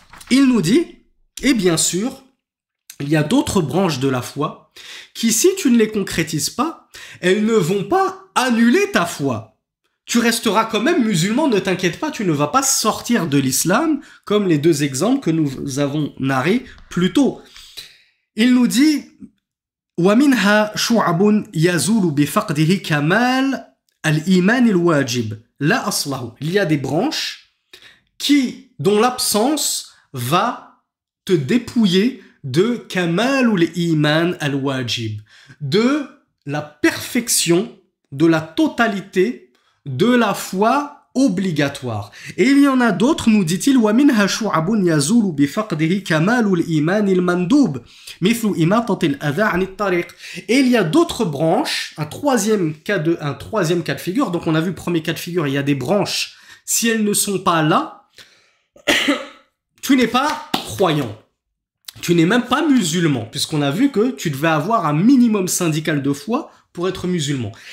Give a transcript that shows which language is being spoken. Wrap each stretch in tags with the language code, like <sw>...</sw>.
<fr>Il nous dit, et bien sûr, il y a d'autres branches de la foi qui, si tu ne les concrétises pas, elles ne vont pas annuler ta foi. Tu resteras quand même musulman, ne t'inquiète pas, tu ne vas pas sortir de l'islam, comme les deux exemples que nous avons narrés plus tôt. Il nous dit,</fr> <ar>ومنها شعب يزول بفقده كمال الإيمان الواجب لا أصله.</ar> <fr>Il y a des branches dont l'absence va te dépouiller de</fr> <ar>kamalul iman al-wajib,</ar> <fr>de la perfection, de la totalité de la foi obligatoire. Et il y en a d'autres, nous dit-il,</fr> <ar>وَمِنْهَا شُعَبٌ يَزُولُ بِفَقْدِهِ كَمَالُ الْإِيمَانِ الْمَنْدُوبِ مِثْلُ إِمَاطَةِ الْأَذَى عَنِ الطَّرِيقِ.</ar> <fr>Et il y a d'autres branches, un troisième cas de figure. Donc on a vu premier cas de figure, il y a des branches. Si elles ne sont pas là, tu n'es pas croyant. Tu n'es même pas musulman, puisqu'on a vu que tu devais avoir un minimum syndical de foi pour être musulman.</fr>